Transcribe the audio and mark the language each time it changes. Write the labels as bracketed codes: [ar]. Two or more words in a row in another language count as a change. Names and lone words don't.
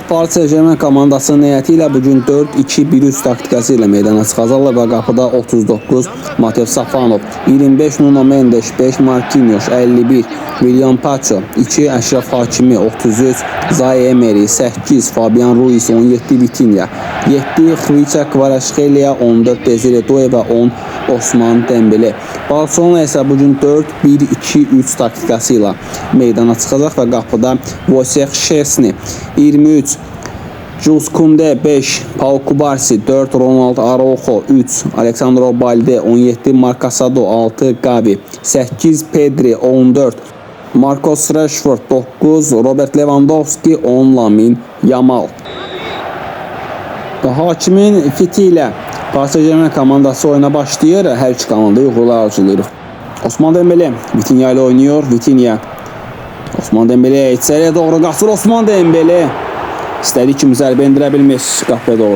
[az] Paris Saint-Germain komandasının heyəti ilə bugün 4-2-1-3 taktikası ilə meydana çıxacaqlar və qapıda 39 Matev Safanov, 25 Nuno Mendes, 5 Marquinhos, 51 William Pacho, 2 Əşrəf Hakimi, 33 Zaire Emery, 8 Fabian Ruiz, 17 Vitinha, 7 Khvicha Kvaratskhelia, 14 Desire Doué və 10 Osman Dembele. Barcelona isə bugün 4-1-2-3 taktikası ilə meydana çıxacaq və qapıda Wojciech Szczesny, 23 Jules Koundé, 5 Pau Kubarsi, 4 Ronald Araujo, 3 Alexandro Balde, 17 Marc Casado, 6 Gavi, 8 Pedri, 14 Marcus Rashford, 9 Robert Lewandowski, 10 Lamine Yamal. Hakimin fiti ilə Paris Saint-Germain komandası oyuna başlayır. Hər iki komanda uğurlar arzulayırıq. Osman Dembele Vitinha [tr] ile oynuyor. [az] Vitinha. Osman Dembele içeriye doğru qaçır. Osman Dembele istədiyi kimi zərbə endirə bilmiş qapıya doğru.